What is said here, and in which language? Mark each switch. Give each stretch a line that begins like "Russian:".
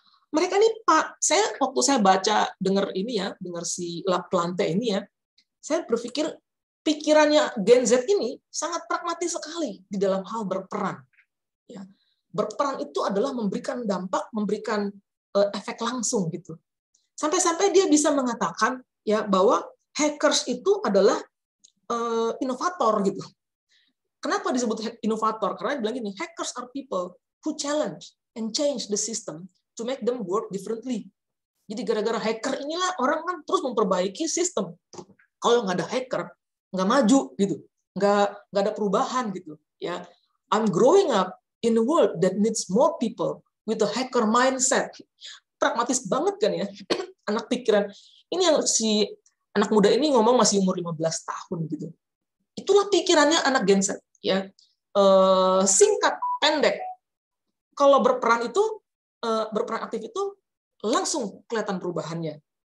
Indonesian: Mereka nih Pak, waktu saya baca dengar si Plante ini ya, saya berpikir pikirannya Gen Z ini sangat pragmatis sekali di dalam hal berperan. Ya. Berperan itu adalah memberikan dampak, memberikan efek langsung gitu. Sampai-sampai dia bisa mengatakan ya bahwa hackers itu adalah inovator gitu. Kenapa disebut inovator? Karena dia bilang gini,
English: hackers are people who challenge and change the system to make them work differently.
Indonesian: Jadi gara-gara hacker inilah orang kan terus memperbaiki sistem. Kalau nggak ada hacker, nggak maju gitu, nggak ada perubahan gitu.
English: Ya, I'm growing up in a world that needs more people with a hacker mindset.
Indonesian: Pragmatis banget kan ya, anak pikiran. Ini yang si anak muda ini ngomong masih umur 15 tahun gitu. Itulah pikirannya anak Gen Z. Ya, singkat, pendek. Kalau berperan aktif itu langsung kelihatan perubahannya.